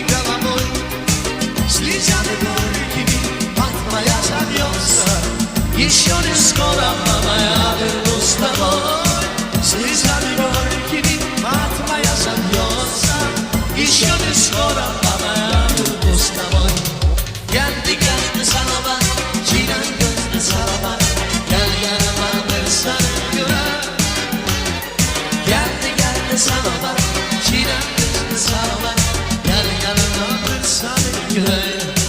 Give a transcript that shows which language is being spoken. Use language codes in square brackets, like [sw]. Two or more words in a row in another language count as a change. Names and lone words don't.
[ru] головой Слезами горькими мать моя зовется Еще не скоро, мама, я вернусь домой Слезами горькими мать моя зовется Еще не скоро, mama, я вернусь домой [tr] Geldi geldi sana bak, çiğnen gözlü sana bak Gel yanıma bir sana göre Geldi geldi sana bak Çiğnen gözlü sana bak Gel yanıma bir sana göre